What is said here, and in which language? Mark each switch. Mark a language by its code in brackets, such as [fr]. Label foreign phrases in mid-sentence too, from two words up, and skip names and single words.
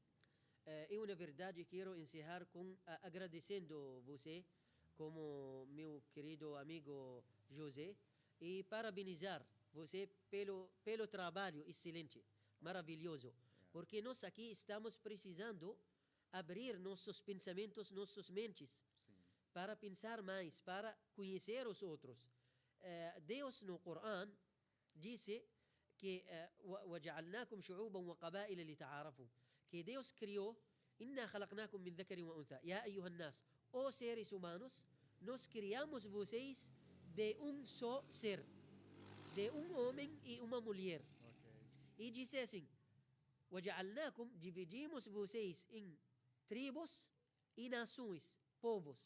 [pt] Eu, na verdade, quero encerrar agradecendo você, como meu querido amigo José, e parabenizar você pelo trabalho excelente, maravilhoso, porque nós aqui estamos precisando abrir nossos pensamentos, nossas mentes, para pensar mais, para conhecer os outros. Deus no Corão disse que [ar] وَجَعَلْنَاكُمْ شُعُوبًا وَقَبَائِلَ لِتَعَارَفُوا, [pt] que Deus criou, [ar] إِنَّا خَلَقْنَاكُمْ مِنْ ذَكَرٍ وَأُنْثَى يَا أَيُّهَا النَّاسُ, [pt] ó seres humanos, nós criamos vocês de só ser, de homem e uma mulher. E disse assim, وَجَعَلْنَاكُمْ, dividimos vocês em tribos e nações, povos.